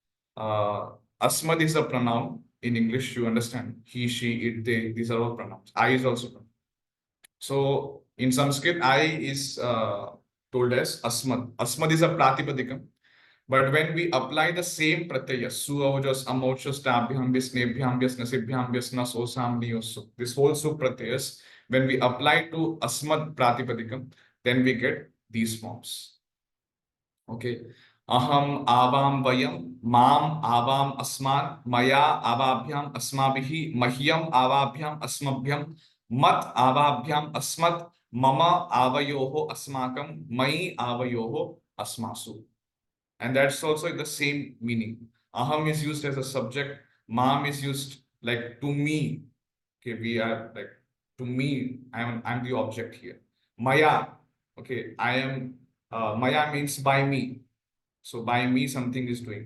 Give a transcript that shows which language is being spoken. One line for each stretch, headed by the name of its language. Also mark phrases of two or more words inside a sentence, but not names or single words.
English: Asmad is a pronoun in English. You understand? He, she, it, they. These are all pronouns. I is also pronoun. So in Sanskrit, I is told as asmad. Asmad is a pratipadikam. But when we apply the same pratyaya,
Sanskrit: सु, अव्जस्, अमोचस्, ताभ्याम्, भिस्, ङेभ्याम्, भिस्, ङसिभ्याम्, भिस्, ङस्, ओसाम्, ङियोसु,
English: this whole
Sanskrit: सु प्रत्ययाः,
English: when we apply to
Sanskrit: अस्मद् प्रातिपदिकम्,
English: then we get these forms. Okay.
Sanskrit: अहम्, आवाम्, वयम्, माम्, आवाम्, अस्मान्, मया, आवाभ्याम्, अस्माभिः, मह्यम्, आवाभ्याम्, अस्मभ्यम्, मत्, आवाभ्याम्, अस्मत्, मम, आवयोः, अस्माकम्, मयि, आवयोः, अस्मासु.
English: And that's also the same meaning. Aham is used as a subject. Mam is used like to me. Okay, we are like to me. I'm the object here. Maya. Okay, I am. Maya means by me. So by me something is doing.